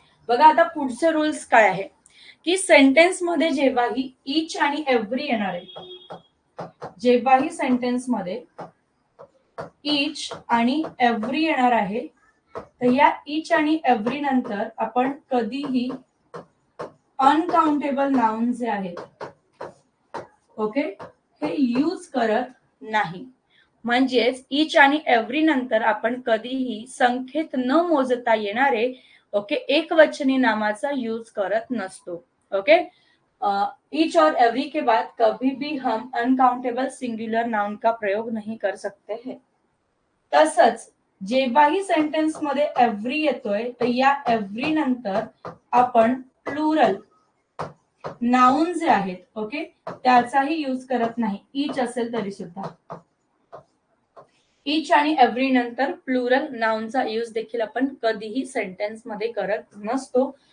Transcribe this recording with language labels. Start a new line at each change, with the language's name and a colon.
Marathi: बघा आता पुढचे रूल्स काय आहे की सेंटेन्स मध्ये जेव्हाही इच आणि एव्हरी येणार आहे, जेव्हाही सेंटेन्स मध्ये इच आणि एव्हरी येणार आहे तर या इच आणि एव्हरी नंतर आपण कधीही अनकाउंटेबल नाउन जे आहेत, ओके, हे यूज करत नाही. म्हणजेच इच आणि एव्हरी नंतर आपण कधीही संख्येत न मोजता येणारे, ओके, एकवचनी नामाचा यूज करत नसतो.
Hindi: ओके, इच और एवरी के बाद कभी भी हम अनकाउंटेबल सिंगुलर नाउन का प्रयोग नहीं कर सकते हैं.
Marathi: तसंच जेव्हाही सेंटेन्स मध्ये एव्हरी येतोय तर या एव्हरी नंतर आपण प्लुरल नाउन जे आहेत, ओके, त्याचाही यूज करत नाही, इच असेल तरी सुद्धा. इच आणि एव्हरी नंतर प्लुरल नाउनचा यूज देखील आपण कधीही सेंटेन्स मध्ये करत नसतो.